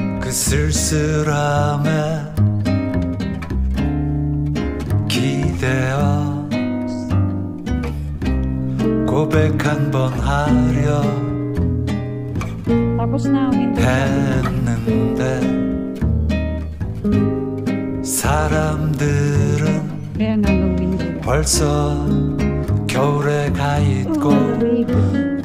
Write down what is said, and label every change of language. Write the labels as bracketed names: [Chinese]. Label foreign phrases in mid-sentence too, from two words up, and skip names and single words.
[Korean] 그 쓸쓸함에 기대어 고백 한 번 하려 [Filipino] Tapos na ang window. [Korean] 했는데 사람들은 [Filipino] Kaya nga ang window. [Korean] 벌써 겨울에 가 있고